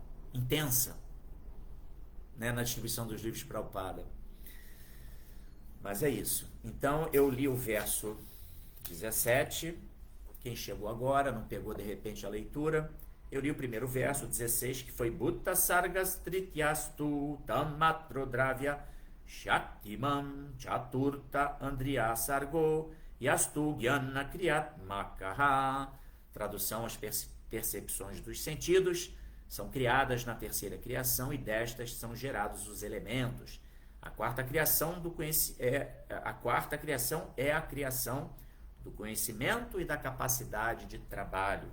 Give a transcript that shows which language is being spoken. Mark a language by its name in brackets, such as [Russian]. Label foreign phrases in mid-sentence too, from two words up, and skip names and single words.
[Portuguese] Intensa, né, na distribuição dos livros de Prabhupada. Mas é isso. Então eu li o verso 17. Quem chegou agora, não pegou de repente a leitura, eu li o primeiro verso, 16, que foi [Sanskrit] भूत सर्गस् तृतीयस्तु तन्मात्रोद्रव्य शक्तिमान् चतुर्थ ऐन्द्रिय सर्गो यस्तु ज्ञान क्रियात्मकः. [Portuguese] Tradução: as percepções dos sentidos são criadas na terceira criação e destas são gerados os elementos. A quarta criação é a criação do conhecimento e da capacidade de trabalho.